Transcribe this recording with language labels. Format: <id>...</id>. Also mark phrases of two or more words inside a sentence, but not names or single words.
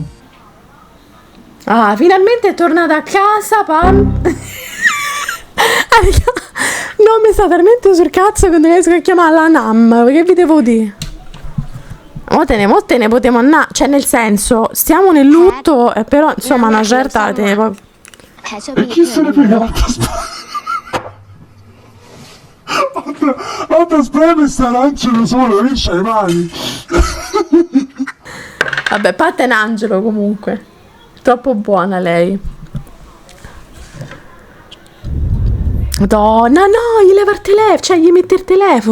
<it>Ah, finalmente è tornata a casa, pam. Non mi sta talmente sul cazzo che non riesco a chiamarla Nam, che vi devo dire? Mo te ne potremo andare, cioè nel senso, stiamo nel lutto, però insomma una certa...</it> <th>แพทเชื่อ</th> <it>E</it> <th>พี่</th> <it>chi se ne frega, guarda, spreme sta arancia solo, che c'hai mai? Vabbè, Pat è un angelo comunque, troppo buona lei. Madonna, no, gli leva il telefono, cioè gli mette il telefono.</it>